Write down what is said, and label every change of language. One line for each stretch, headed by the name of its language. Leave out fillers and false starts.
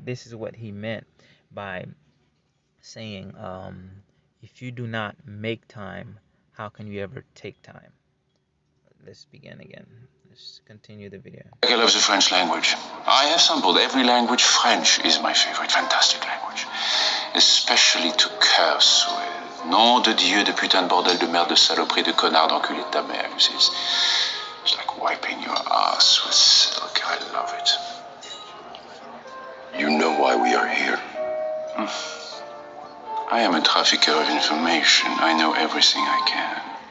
English: This is what he meant by saying, if you do not make time, how can you ever take time? Let's begin again. Let's continue the video. I love the French language. I have sampled every language. French is my favorite. Fantastic language. Especially to curse with.
French: Nom de Dieu, de putain de bordel de merde de saloperie de connard d'enculé de ta mère.
English: You see, it's like wiping your ass with silk. I love it. You know why we are here? I am a trafficker of information. I know everything I can.